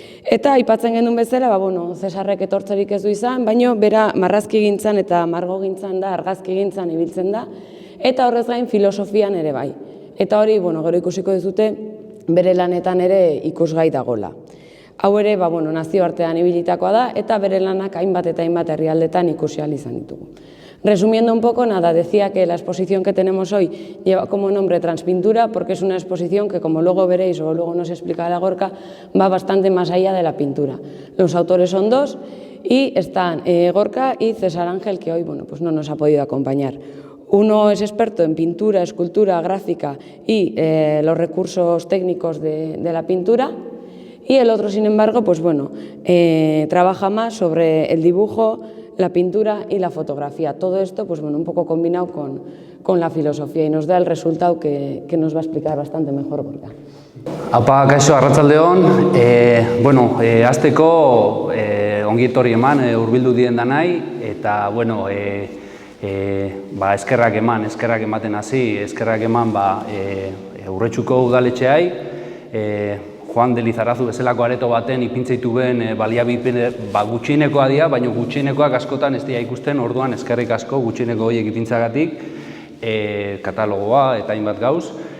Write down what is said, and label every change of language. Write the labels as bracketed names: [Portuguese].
[Basque] Eta aipatzen genuen bezala, Cesarrek etortzerik ez du izan, baina bera marrazki gintzan eta margo gintzan da, argazki gintzan ibiltzen da, eta horrez gain filosofian ere bai. Eta hori, gero ikusiko duzute, bere lanetan ere ikusgai dagola. Hau ere, nazioartean ibilitakoa da, eta bere lanak hainbat eta hainbat herrialdetan ikusi ahal izan ditugu. [Spanish] Resumiendo un poco, decía que la exposición que tenemos hoy lleva como nombre Transpintura porque es una exposición que, como luego veréis o luego nos explicará Gorka, va bastante más allá de la pintura. Los autores son dos y están Gorka y Cesar Ángel, que hoy no nos ha podido acompañar. Uno es experto en pintura, escultura, gráfica y los recursos técnicos de la pintura, y el otro, sin embargo, trabaja más sobre el dibujo, la pintura y la fotografía. Todo esto un poco combinado con la filosofía, y nos da el resultado que nos va a explicar bastante mejor Gorka. [Basque] Apa, kaixo, arratsaldeon. Hasteko ongi etorri eman hurbildu dien danai, eta eskerrak ematen hasi, eskerrak eman Urretxuko udaletxeai, Juan de Lizarazu bezalako areto baten ipintzeitu ben baliabide gutxienekoa dira, baina gutxienekoak askotan ez dira ikusten, orduan eskerrik asko gutxieneko horiek ipintzagatik, katalogoa eta hainbat gauz.